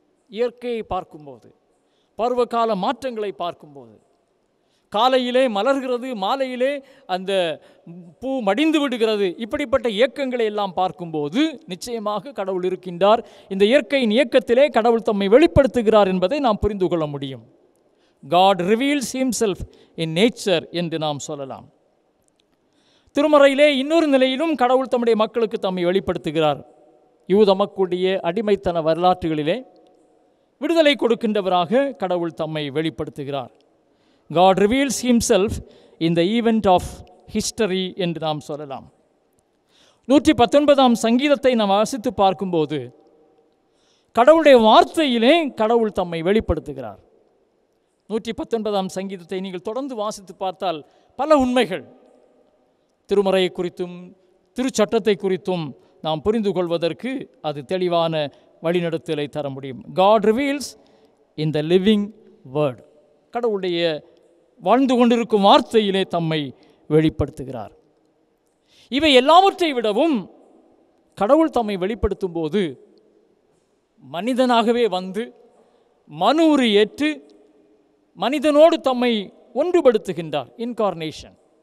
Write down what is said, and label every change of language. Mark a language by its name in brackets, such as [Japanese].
[Tamil] இயற்கையை பார்க்கும்போது, பருவகால மாற்றங்களை பார்க்கும்போது, காலையிலே மலர்கிறது, மாலையிலே அந்த பூ மடிந்து விடுகிறது, இப்படிப்பட்ட இயக்கங்களை எல்லாம் பார்க்கும்போது நிச்சயமாக கடவுள் இருக்கின்றார். இந்த இயற்கையின் இயக்கத்திலே கடவுள் தம்மை வெளிப்படுத்துகிறார் என்பதை நாம் புரிந்து கொள்ள முடியும். [English] God reveals himself in nature [Tamil] என்று நாம் சொல்லலாம். திருமறையிலே இன்னொரு நிலையிலும் கடவுள் தம்முடைய மக்களுக்கு தம்மை வெளிப்படுத்துகிறார். யூத மக்களுடைய அடிமைத்தன வரலாற்றுகளிலே விடுதலை கொடுக்கின்றவராக கடவுள் தம்மை வெளிப்படுத்துகிறார். [English] God reveals himself in the event of history [Tamil] என்று நாம் சொல்லலாம். 119ஆம் சங்கீதத்தை நாம் வாசித்து பார்க்கும்போது கடவுளுடைய வார்த்தையிலே கடவுள் தம்மை வெளிப்படுத்துகிறார். 119ஆம் சங்கீதத்தை நீங்கள் தொடர்ந்து வாசித்து பார்த்தால் பல உண்மைகள் திருமறையை குறித்தும் திருச்சட்டத்தை குறித்தும் நாம் புரிந்து கொள்வதற்கு அது தெளிவான வழிநடத்தலை தர முடியும். [English] God reveals in the living word. [Tamil] கடவுளுடைய வாழ்ந்து கொண்டிருக்கும் வார்த்தையிலே தம்மை வெளிப்படுத்துகிறார். இவை எல்லாவற்றை விடவும் கடவுள் தம்மை வெளிப்படுத்தும் போது மனிதனாகவே வந்து மனு உரு ஏற்று மனிதனோடு தம்மை ஒன்றுபடுத்துகின்றார். இன்கார்னேஷன்.